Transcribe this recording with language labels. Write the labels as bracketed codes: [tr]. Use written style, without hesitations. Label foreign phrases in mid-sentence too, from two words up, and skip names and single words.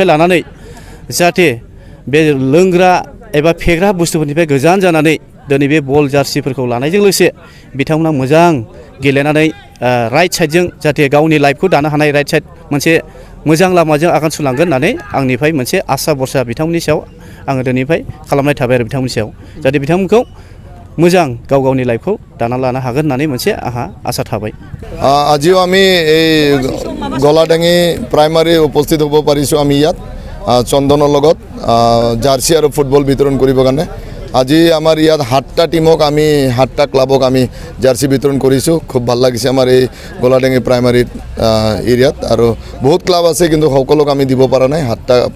[brx] लानानै जाहाथे बे लोंग्रा एबा फेग्रा बुस्थुफोरनिफ्राय गोजान जानानै दिनै बे बल जार्सिफोरखौ लानायजों लोगोसे बिथांमोना मोजां गेलेनानै [en] right side [brx] जाहाथे गावनि लाइफखौ दानो हानाय [en] right side [brx] मोनसे मोजां लामाजों आगान सुरलांगोन होननानै आंनिफ्राय मोनसे आसा भरसा बिथांमोननि सायाव आङो दिनैनिफ्राय खालामनाय थाबाय आरो बिथांमोननि सायाव जाहाथे बिथांमोनखौ मोजां गाव गावनि लाइफखौ दाना लानो हागोन होननानै मोनसे आंहा आसा थाबाय [as] আজিও আমি এই গলাডাঙি প্ৰাইমাৰী উপস্থিত হ'ব পাৰিছোঁ আমি ইয়াত চন্দনৰ লগত জাৰ্চি আৰু ফুটবল বিতৰণ কৰিবৰ কাৰণে আজি আমাৰ ইয়াত 7টা টিমক আমি 7টা ক্লাবক আমি জাৰ্চি বিতৰণ কৰিছোঁ খুব ভাল লাগিছে আমাৰ এই গলাডাঙি প্ৰাইমাৰী এৰিয়াত আৰু বহুত ক্লাব আছে কিন্তু সকলোক আমি দিব পৰা নাই 7টা